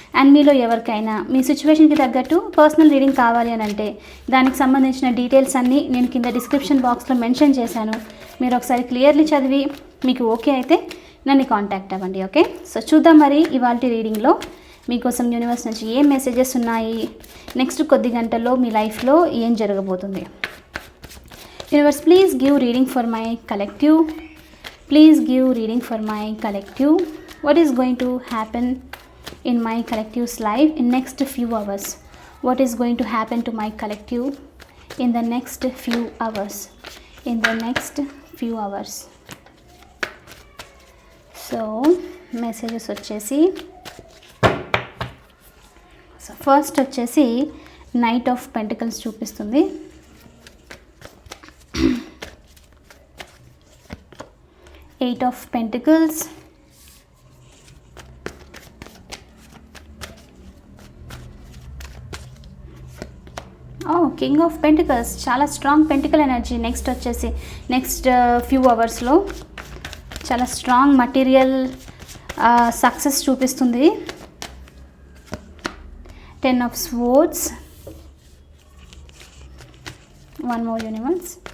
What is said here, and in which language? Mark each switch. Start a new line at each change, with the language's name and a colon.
Telugu: And మీలో ఎవరికైనా మీ సిచ్యువేషన్కి తగ్గట్టు పర్సనల్ రీడింగ్ కావాలి అని అంటే దానికి సంబంధించిన డీటెయిల్స్ అన్నీ నేను కింద డిస్క్రిప్షన్ బాక్స్లో మెన్షన్ చేశాను. మీరు ఒకసారి క్లియర్లీ చదివి మీకు ఓకే అయితే నన్ను కాంటాక్ట్ అవ్వండి. ఓకే, సో చూద్దాం మరి ఇవాల్టి రీడింగ్లో మీకోసం యూనివర్స్ నుంచి ఏం మెసేజెస్ ఉన్నాయి, నెక్స్ట్ కొద్ది గంటల్లో మీ లైఫ్లో ఏం జరగబోతుంది.
English: Universe, please give reading for my collective. Please give reading for my collective. What is going to happen in my collective's life in next few hours? What is going to happen to my collective in the next few hours? In the next few hours.
Telugu: So, messages వచ్చేసి, so first వచ్చేసి knight of pentacles చూపిస్తుంది. Eight of Pentacles, King of Pentacles, చాలా strong pentacle energy. Next వచ్చేసి next few అవర్స్లో చాలా strong material success చూపిస్తుంది.
English: 10 of Swords, one more universe.